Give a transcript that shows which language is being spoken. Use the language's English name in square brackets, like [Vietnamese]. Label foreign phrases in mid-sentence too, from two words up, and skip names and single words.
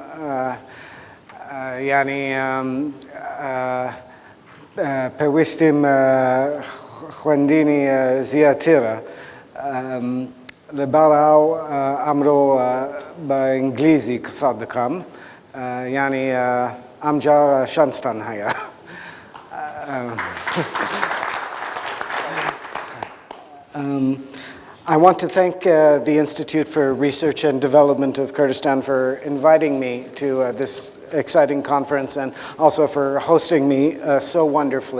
[Central Kurdish] یعنی پێویستیم خوێندنی زیاترە لەبەرەوە ئەمڕۆ بە ئینگلیزی قسە دەکەم، یعنی ئەمجار شانستان هەیە. [English] I want to thank the Institute for Research and Development of Kurdistan for inviting me to this exciting conference and also for hosting me so wonderfully.